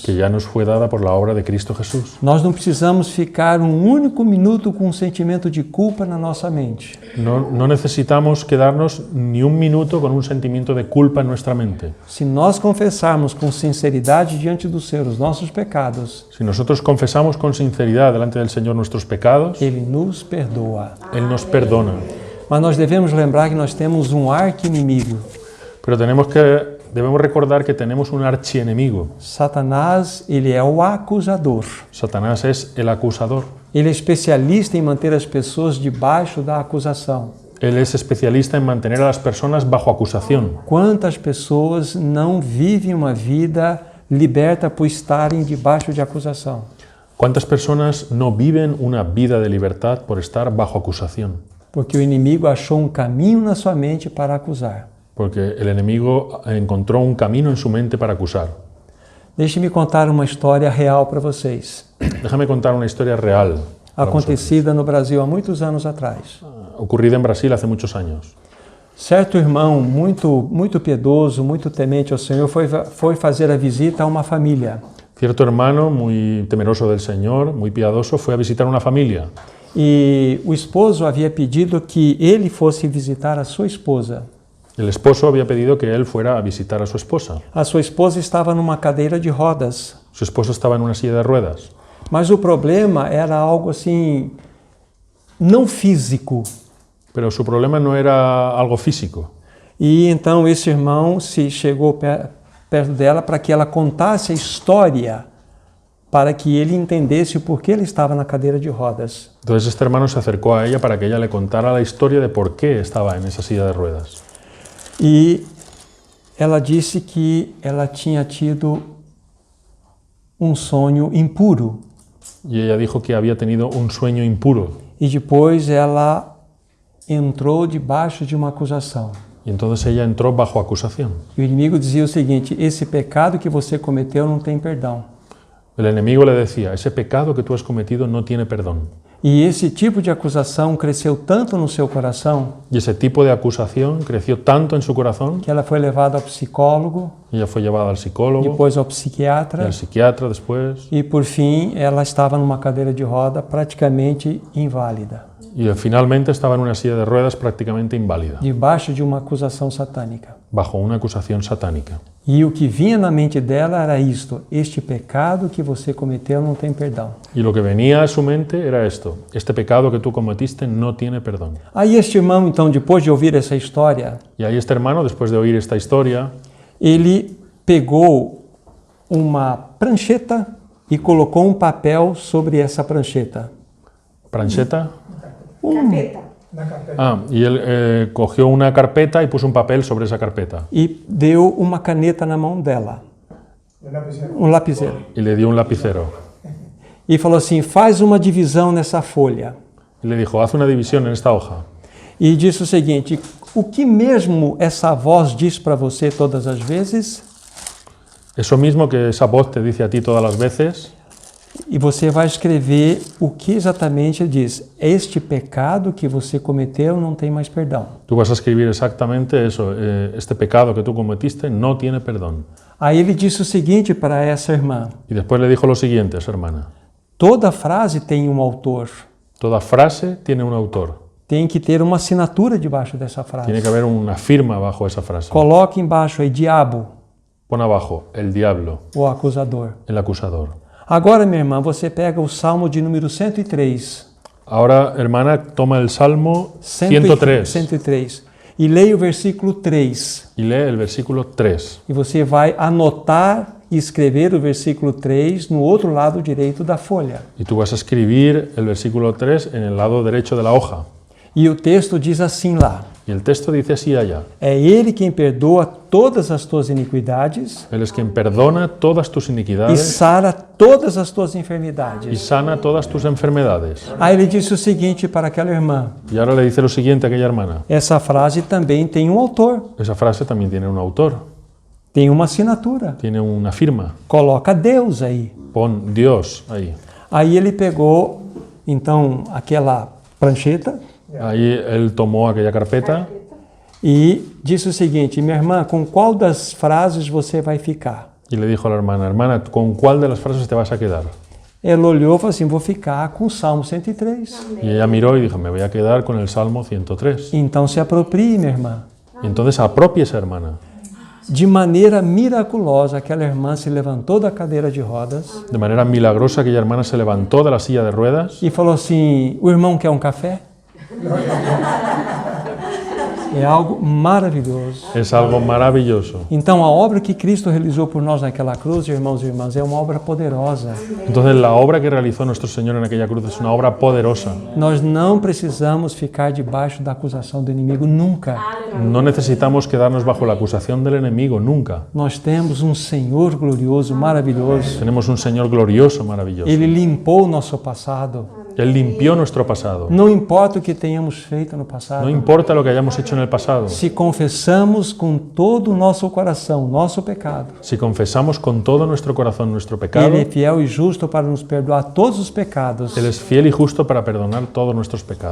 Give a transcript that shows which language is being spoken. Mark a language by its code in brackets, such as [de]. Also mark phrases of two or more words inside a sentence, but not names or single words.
[es] que ya nos fue dada por la obra de Cristo Jesús. [pt] Nós não precisamos ficar um único minuto com um sentimento de culpa na nossa mente. [es] No necesitamos quedarnos ni un minuto con un sentimiento de culpa en nuestra mente. [pt] Se nós confessarmos com sinceridade diante do Senhor os nossos pecados, [es] Si nosotros confesamos con sinceridad delante del Señor nuestros pecados, [pt] Ele nos perdoa. [es] Él nos perdona. [pt] Mas nós devemos lembrar que nós temos um arqui-inimigo. [es] Pero debemos recordar que tenemos un archienemigo. [pt] Satanás, ele é o acusador. [es] Satanás es el acusador. [pt] Ele é especialista em manter as pessoas debaixo da acusação. [es] Él es especialista en mantener a las personas bajo acusación. [pt] Quantas pessoas não vivem uma vida liberta por estarem debaixo de acusação? [es] ¿Cuántas personas no viven una vida de libertad por estar bajo acusación? [pt] Porque o inimigo achou um caminho na sua mente para acusar. [es] Porque el enemigo encontró un camino en su mente para acusar. [pt] Deixe-me contar uma história real para vocês, [es] Déjame contar una historia real, para [pt] acontecida no Brasil há muitos anos atrás. [es] ocurrida en Brasil hace muchos años. [pt] Certo irmão muito piedoso, muito temente ao Senhor, foi fazer a visita a uma família. [es] Cierto hermano, muy temeroso del Señor, muy piadoso, fue a visitar una familia. [pt] E o esposo havia pedido que ele fosse visitar a sua esposa. [es] El esposo había pedido que él fuera a visitar a su esposa. [pt] A sua esposa estava numa cadeira de rodas, [es] Su esposo estaba en una silla de ruedas. [pt] mas o problema era algo assim, não físico. [es] Pero su problema no era algo físico. [pt] E então esse irmão se chegou perto dela para que ela contasse a história, para que ele entendesse o porquê ele estava na cadeira de rodas. [es] Entonces este hermano se acercó a ella para que ella le contara la historia de por qué estaba en esa silla de ruedas. [pt] E ela disse que ela tinha tido um sonho impuro. [es] Y ella dijo que había tenido un sueño impuro. [pt] E depois ela entrou debaixo de uma acusação. [es] Y entonces ella entró bajo acusación. [pt] E o inimigo dizia o seguinte: esse pecado que você cometeu não tem perdão. [es] El enemigo le decía, ese pecado que tú has cometido no tiene perdón. [pt] E esse tipo de acusação cresceu tanto no seu coração [es] Y ese tipo de acusación creció tanto en su corazón, [pt] que ela foi levada ao psicólogo, [es] ella fue llevada al psicólogo, [pt] depois ao [es] y [pt] psiquiatra, [es] al psiquiatra después, [pt] e por fim ela estava numa cadeira de roda praticamente inválida, [es] y finalmente estaba en una silla de ruedas prácticamente inválida, [pt] debaixo de uma acusação satânica. [es] bajo una acusación satánica. [pt] E o que vinha na mente dela era isto: este pecado que você cometeu não tem perdão. [es] Y lo que venía a su mente era esto, este pecado que tú cometiste no tiene perdón. [pt] Aí este irmão, então, depois de ouvir essa história, [es] Y ahí este hermano, después de oír esta historia, [pt] ele pegou uma prancheta e colocou um papel sobre essa prancheta. [es] ¿prancheta? Carpeta. Y él cogió una carpeta y puso un papel sobre esa carpeta. [pt] E deu uma caneta na mão dela, um lapiseiro. [es] Y le dio un lapicero. [pt] E falou assim: faz uma divisão nessa folha. [es] Y le dijo, haz una división en esta hoja. [pt] E disse o seguinte: o que mesmo essa voz diz para você todas as vezes? [es] Eso mismo que esa voz te dice a ti todas las veces, [pt] E você vai escrever o que exatamente ele diz. Este pecado que você cometeu não tem mais perdão. [es] tú vas a escribir exactamente eso, este pecado que tú cometiste no tiene perdón. [pt] Aí ele disse o seguinte para essa irmã: [es] Y después le dijo lo siguiente a su hermana, [pt] toda frase tem um autor. [es] toda frase tiene un autor, [pt] Tem que ter uma assinatura debaixo dessa frase. [es] tiene que haber una firma bajo esa frase. [pt] Coloque embaixo aí diabo, [es] Pon abajo, el diablo, [pt] o acusador. [es] el acusador. [pt] Agora, minha irmã, você pega o Salmo de número 103. [es] Ahora, hermana, toma el Salmo 103 103. [pt] E leia o versículo 3. [es] y lee el versículo 3. [pt] E você vai anotar e escrever o versículo 3 no outro lado direito da folha. [es] Y tú vas a escribir el versículo 3 en el lado derecho de la hoja. [pt] E o texto diz assim lá: [es] Y el texto dice así allá, [pt] é Ele quem perdoa todas as tuas iniquidades [es] Él es quien perdona todas tus [pt] e [es] iniquidades [pt] sara todas as tuas [es] y [pt] enfermidades. [es] sana todas tus enfermedades. [pt] Aí ele disse o seguinte para aquela irmã: [es] Y ahora le dice lo siguiente a aquella hermana. [pt] essa frase também tem um autor, [es] Esa frase también tiene un autor, [pt] tem uma assinatura. [es] tiene una firma. [pt] Coloca Deus aí. [es] Pon Dios ahí. [pt] Aí ele pegou, então, aquela prancheta [es] Ahí él tomó aquella carpeta [pt] e disse o seguinte: minha irmã, com qual das frases você vai ficar? [es] y le dijo a la hermana, hermana, ¿con cuál de las frases te vas a quedar? [pt] Ela olhou e falou assim: vou ficar com o Salmo 103. [es] Y ella miró y dijo, me voy a quedar con el Salmo 103. [pt] Então se aproprie, minha irmã. [es] Y entonces apropiese, hermana. [pt] De maneira miraculosa, aquela irmã se levantou da cadeira de rodas [es] De manera milagrosa aquella hermana se levantó de la silla de ruedas [pt] e falou assim: o irmão quer um café? É algo maravilhoso. [es] Es algo maravilloso. [pt] Então, a obra que Cristo realizou por nós naquela cruz, irmãos e irmãs, é uma obra poderosa. [es] Entonces la obra que realizó nuestro Señor en aquella cruz es una obra poderosa. [pt] Nós não precisamos ficar debaixo da acusação do inimigo nunca. [es] No necesitamos quedarnos bajo la acusación del enemigo, nunca. [pt] Nós temos um Senhor glorioso, maravilhoso. [es] Tenemos un Señor glorioso, maravilloso. [pt] Ele limpou o nosso passado. [es] Él limpió nuestro pasado. [pt] Não importa o que tenhamos feito no passado. [es] No importa lo que hayamos hecho en el pasado. [pt] Se confessamos com todo o nosso coração nosso pecado, [es] Si confesamos con todo nuestro corazón nuestro pecado, [pt] Ele é fiel e justo para nos perdoar todos os pecados [es] Él es fiel y justo para perdonar todos nuestros pecados